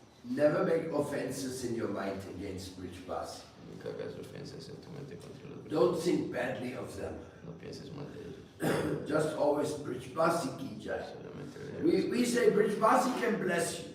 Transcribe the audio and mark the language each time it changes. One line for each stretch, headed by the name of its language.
English: Never make offenses in your mind against Brijbas.
Spanish: Nunca hagas ofensas en tu mente contra los
English: Don't think badly of them.
Spanish: No pienses mal de ellos.
English: Just always Brijbasi ki jai.
Spanish: Solamente
English: We say Brijbasi can bless you.